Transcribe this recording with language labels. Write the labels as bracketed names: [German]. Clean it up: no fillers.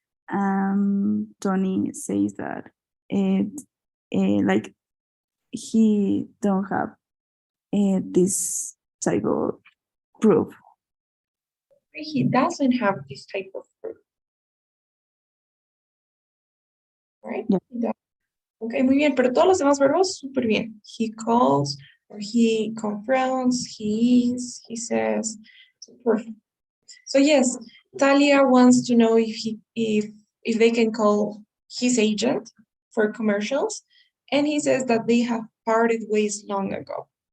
[English] And Tony says that like he don't have this type of proof. He doesn't have this type of proof. Right? Yeah. He does. [Spanish] Ok, muy bien, pero todos los demás verbos, súper bien. [English] He calls, or he confronts, he is, he says. So perfect. So yes, Talia wants to know if they can call his agent for commercials, and he says that they have parted ways long ago.